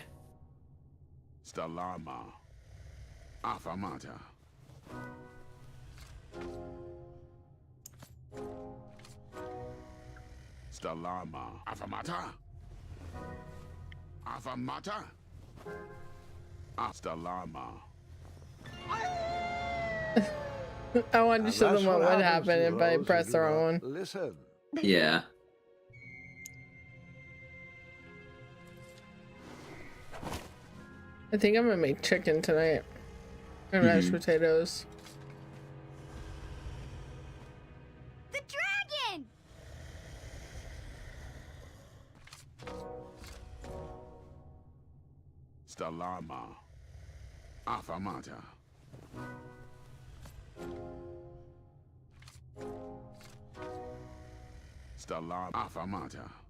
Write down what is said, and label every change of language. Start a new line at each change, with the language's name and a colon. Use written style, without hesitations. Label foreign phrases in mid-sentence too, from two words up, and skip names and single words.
English: Stalama. Afamata. Stalama. Afamata. Afamata. Stalama. I wanted to show them what would happen if I pressed the wrong one. Listen. Yeah. I think I'm gonna make chicken tonight. And mashed potatoes. The dragon! Stalama. Afamata. Stalama. Afamata.